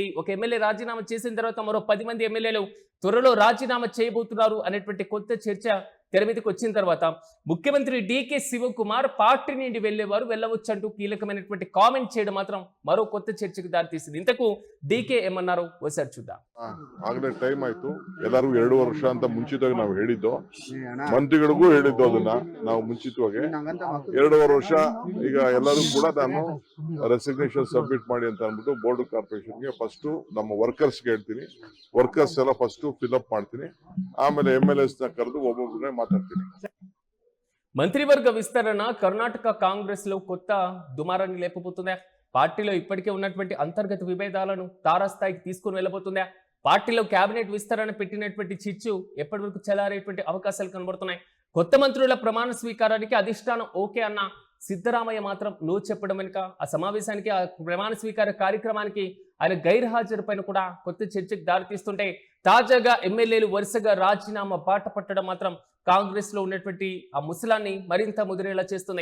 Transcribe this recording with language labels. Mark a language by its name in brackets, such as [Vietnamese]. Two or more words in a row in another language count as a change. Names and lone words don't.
[Telugu] ఒక ఎమ్మెల్యే రాజీనామా చేసిన తర్వాత మరో 10 మంది ఎమ్మెల్యేలు త్వరలో రాజీనామా చేయబోతున్నారు అనేటువంటి కొత్త చర్చ తెర మీదకి వచ్చిన తర్వాత ముఖ్యమంత్రి డీకే శివకుమార్ పార్టీ నుండి వెళ్లేవారు వెళ్ళవచ్చు అంటూ కీలకమైనటువంటి కామెంట్ చేయడం మాత్రం మరో కొత్త చర్చకు దారితీసింది. ఇంతకు డీకే ఏమన్నారో ఒకసారి చూద్దాం. [Kannada] ಆಗಲೇ ಟೈಮ್ ಆಯ್ತು. ಎಲ್ಲರಿಗೂ 2 ವರ್ಷ ಅಂತ ಮುಂಚಿತವಾಗಿ ನಾವು ಹೇಳಿದ್ದು, ಮಂತ್ರಿಗಳಿಗೂ ಹೇಳಿದ್ದು ಅದನ್ನ ನಾವು ಮುಂಚಿತವಾಗಿ 2.5 ವರ್ಷ. ಈಗ ಎಲ್ಲರೂ ಕೂಡ ನಾನು [English] resignation submit [Kannada] ಮಾಡಿ ಅಂತ ಅಂದ್ಬಿಟ್ಟು ಬೋರ್ಡ್ ಕಾರ್ಪೊರೇಷನ್ಗೆ ಫಸ್ಟ್ ನಮ್ಮ ವರ್ಕರ್ಸ್ಗೆ ಹೇಳ್ತೀನಿ. ವರ್ಕರ್ಸ್ ಎಲ್ಲ [English] first fill-up [Kannada] ಮಾಡ್ತೀನಿ, ಆಮೇಲೆ MLAs ನ ಕರೆದು ಒಬ್ಬೊಬ್ಬರನ್ನೇ ಮಾತಾಡ್ತೀನಿ. [Telugu] మంత్రివర్గ విస్తరణ కర్ణాటక కాంగ్రెస్ లో కొత్త దుమారాన్ని లేపబోతుందా? పార్టీలో ఇప్పటికే ఉన్నటువంటి అంతర్గత విభేదాలను తారాస్థాయికి తీసుకుని వెళ్ళబోతుందా? పార్టీలో కేబినెట్ విస్తరణ పెట్టినటువంటి చిచ్చు ఎప్పటి వరకు చెలారేటువంటి అవకాశాలు కనబడుతున్నాయి. కొత్త మంత్రుల ప్రమాణ స్వీకారానికి అధిష్టానం ఓకే అన్న సిద్ధరామయ్య మాత్రం నో చెప్పడం వెనుక, ఆ సమావేశానికి, ఆ ప్రమాణ స్వీకార కార్యక్రమానికి ఆయన గైర్హాజరు పైన కూడా కొత్త చర్చకు దారితీస్తుంటే తాజాగా ఎమ్మెల్యేలు వరుసగా రాజీనామా బాట పట్టడం మాత్రం కాంగ్రెస్ లో ఉన్నటువంటి ఆ ముసలాన్ని మరింత ముదిరేలా చేస్తుంది.